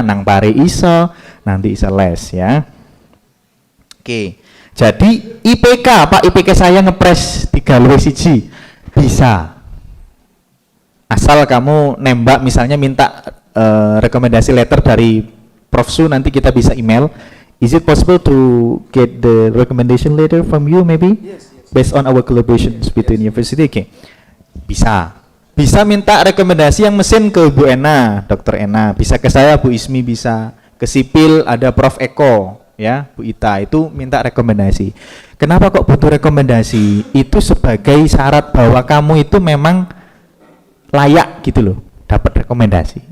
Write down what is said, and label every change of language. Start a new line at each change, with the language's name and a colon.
Javanese: Nang pare iso, nanti iso les ya. Oke.
Indonesian: Jadi IPK, Pak, IPK saya ngepres 3 bisa. Asal kamu nembak, misalnya minta rekomendasi letter dari Prof. Su, nanti kita bisa email.
English: Is it possible to get the recommendation letter from you maybe? Yes. Based on our collaborations between university.
Indonesian: Okay. Bisa minta rekomendasi yang mesin ke Bu Ena, Dr. Ena, bisa ke saya Bu Ismi, bisa ke sipil ada Prof. Eko, ya Bu Ita, itu minta rekomendasi. Kenapa kok butuh rekomendasi? Itu sebagai syarat bahwa kamu itu memang layak gitu loh, dapat rekomendasi.